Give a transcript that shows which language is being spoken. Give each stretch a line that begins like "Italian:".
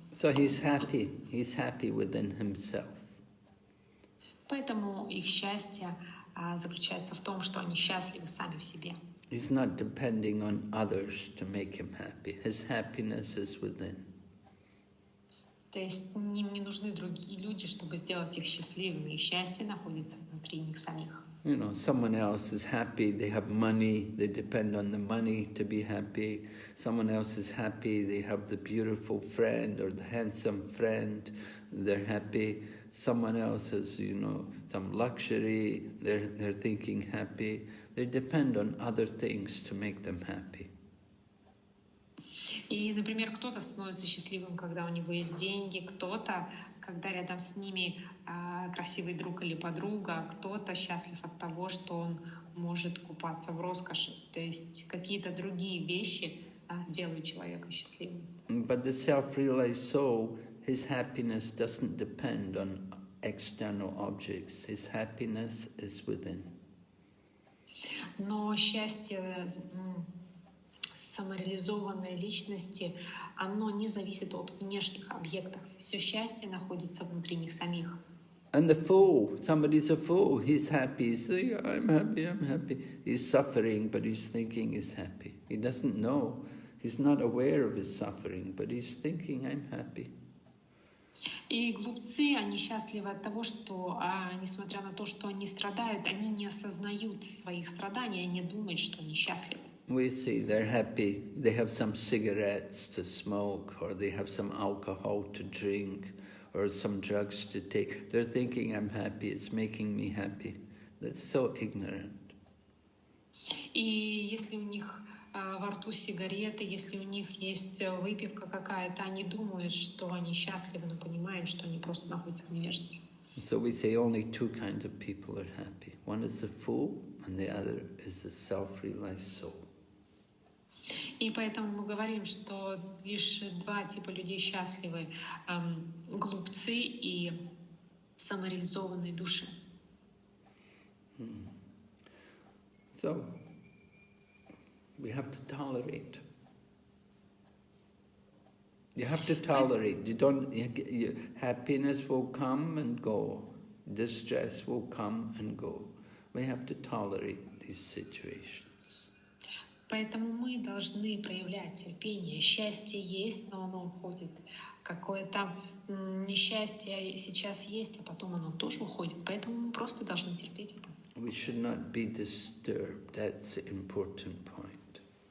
English: So he's happy within himself.
Russian: Поэтому их счастье заключается в том, что они счастливы сами в себе.
English: He's not depending on others to make him happy. His happiness is within.
Russian: То есть им не нужны другие люди, чтобы сделать их счастливыми. Их счастье находится внутри них самих.
English: You know, someone else is happy, they have money, they depend on the money to be happy. Someone else is happy, they have the beautiful friend or the handsome friend, they're happy. Someone else has, you know, some luxury, they're thinking happy. They depend on other things to make them happy.
Russian: И, например, кто-то становится счастливым, когда у него есть деньги, кто-то, когда рядом с ними красивый друг или подруга, кто-то счастлив от того, что он может купаться в роскоши. То есть какие-то другие вещи делают человека счастливым.
English: But the self-realized soul, his happiness doesn't depend on external objects. His happiness is within.
Russian: Но счастье самореализованной личности, оно не зависит от внешних объектов. Все счастье находится внутри них самих.
English: And the fool, somebody's a fool. He's happy. He's thinking, I'm happy. He's suffering, but he's thinking he's happy. He doesn't know. He's not aware of his suffering, but he's thinking, I'm happy.
Russian: И глупцы, они счастливы от того, что, несмотря на то, что они страдают, они не осознают своих страданий, они думают, что они счастливы.
English: We see they're happy. They have some cigarettes to smoke, or they have some alcohol to drink, or some drugs to take. They're thinking, I'm happy, it's making me happy. That's so ignorant.
Russian: И если у них во рту сигареты, если у них есть выпивка какая-то, они думают, что они счастливы, но понимаем, что они просто находятся в невежестве.
English: So we say only two kinds of people are happy. One is the fool, and the other is the self-realized soul.
Russian: И поэтому мы говорим, что лишь два типа людей счастливы: глупцы и самореализованные души.
English: So we have to tolerate. You have to tolerate. Happiness will come and go. Distress will come and go. We have to tolerate these situations.
Russian: Поэтому мы должны проявлять терпение. Счастье есть, но оно уходит. какое-то несчастье сейчас есть, а потом оно тоже уходит. Поэтому мы просто должны терпеть это.
English: We should not be disturbed. That's the important point.